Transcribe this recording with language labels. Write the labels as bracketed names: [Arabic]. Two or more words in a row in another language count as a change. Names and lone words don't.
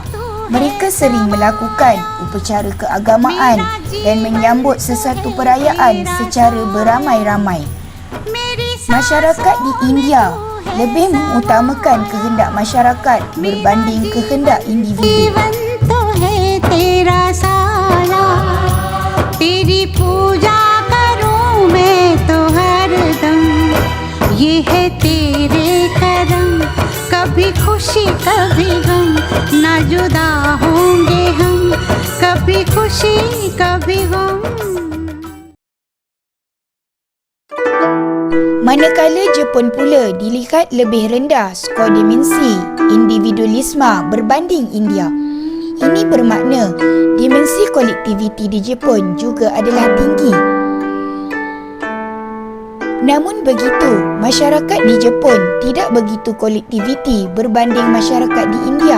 [Malay] Mereka sering melakukan upacara keagamaan dan menyambut sesuatu perayaan secara beramai-ramai. Masyarakat di India lebih mengutamakan kehendak masyarakat berbanding kehendak individu. [Hindi] कभी खुशी कभी गम ना जुदा होंगे हम कभी खुशी कभी गम. [Malay] Manakala Jepun pula dilihat lebih rendah skor dimensi individualisme berbanding India. Ini bermakna dimensi kolektiviti di Jepun juga adalah tinggi. Namun begitu, masyarakat di Jepun tidak begitu kolektiviti berbanding masyarakat di India.